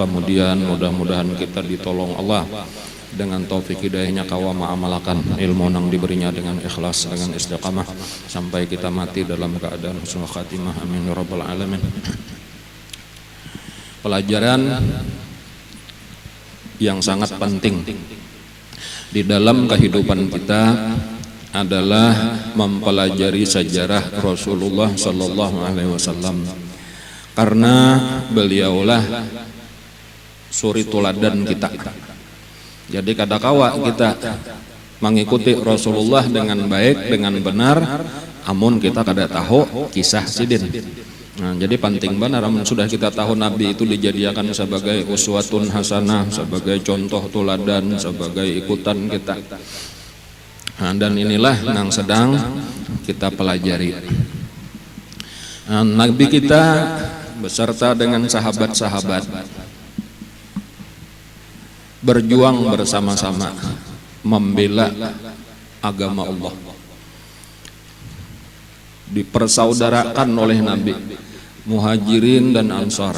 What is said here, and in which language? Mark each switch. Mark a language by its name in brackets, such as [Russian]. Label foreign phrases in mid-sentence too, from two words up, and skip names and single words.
[Indonesian] Kemudian mudah-mudahan kita ditolong Allah dengan taufik hidayahnya kawa ma'amalakan ilmu yang diberinya dengan ikhlas, dengan istiqamah sampai kita mati dalam keadaan [Arabic] husnul khatimah. Amin ya rabbal alamin. [Indonesian] Pelajaran yang sangat penting di dalam kehidupan kita adalah mempelajari sejarah Rasulullah [Arabic] Sallallahu Alaihi Wasallam, [Indonesian] karena beliaulah suri tuladan kita. Jadi kadakawa kita mengikuti Rasulullah dengan baik, dengan benar, [Banjar] amun kita kada tahu kisah sidin. [Indonesian] Nah, jadi penting benar amun sudah kita tahu Nabi itu dijadikan sebagai [Arabic] uswatun hasanah, [Indonesian] sebagai contoh tuladan, sebagai ikutan kita. Nah, dan inilah yang sedang kita pelajari. Nah, Nabi kita beserta dengan sahabat-sahabat berjuang bersama-sama membela agama Allah, dipersaudarakan oleh Nabi, Muhajirin dan Ansar.